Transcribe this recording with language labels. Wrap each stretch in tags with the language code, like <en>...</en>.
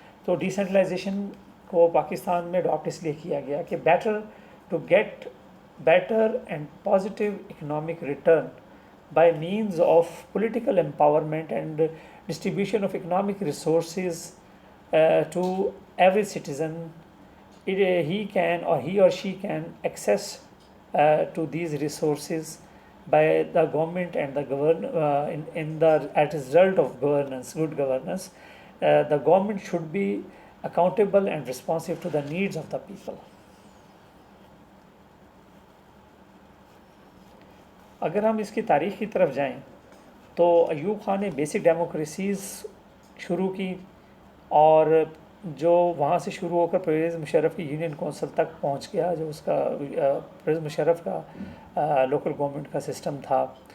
<ur>تو ڈیسینٹرلائزیشن کو پاکستان میں اڈاپٹ اس لیے کیا گیا کہ</ur> <en>To get better and positive economic return by means of political empowerment and distribution of economic resources to every citizen. He can or she can access to these resources by the government and the as a result of governance, good governance. The government should be accountable and responsive to the needs of the people.</en> <ur>اگر ہم اس کی تاریخ کی طرف جائیں تو ایوب خان نے basic democracies شروع کی، اور جو وہاں سے شروع ہو کر پرویز مشرف کی یونین کونسل تک پہنچ گیا، جو اس کا پرویز مشرف کا لوکل گورنمنٹ کا سسٹم تھا.</ur>